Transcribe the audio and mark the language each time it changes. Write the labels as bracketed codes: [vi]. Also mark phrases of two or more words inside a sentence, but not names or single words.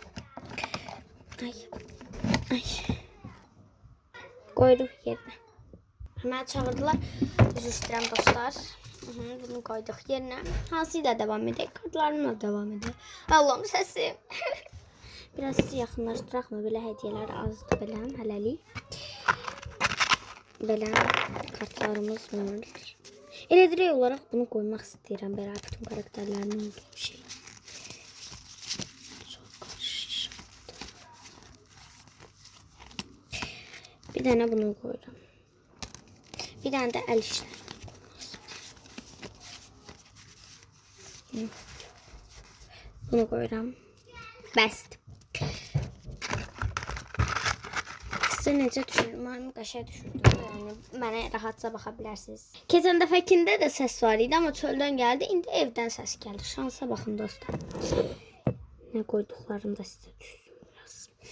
[tr] Ay. Koyduk yerine. Hemen çağırdılar. [az] Üzr istəyirəm dostlar. [tr] Bunu koyduk yerine. Hansıyla devam edelim? Kartlarımla devam edelim. Allah'ım sesim. [az] Biraz sizi yaxınlaşdıraq mı? Belə hediyeler azdır belə hələlik. Belə kartlarımız var. Elə [tr] direkt olarak bunu koymak [az] istəyirəm. Belə [tr] bütün karakterlerinin olduğu bir şey. Çok karışık. Bir tane bunu koyuram. Bir tane de el işleri. Bunu koyuram. [az] Best. Size necə düşürdüm? Mən qaşaya düşürdüm. Yani mənə rahatça baxa bilərsiniz. Keçən dəfəkində də səs var idi, amma çöldən gəldi. İndi evdən səs gəlir. Şansa baxın dostlar. Nə qoyduqlarım da sizə düşsün biraz.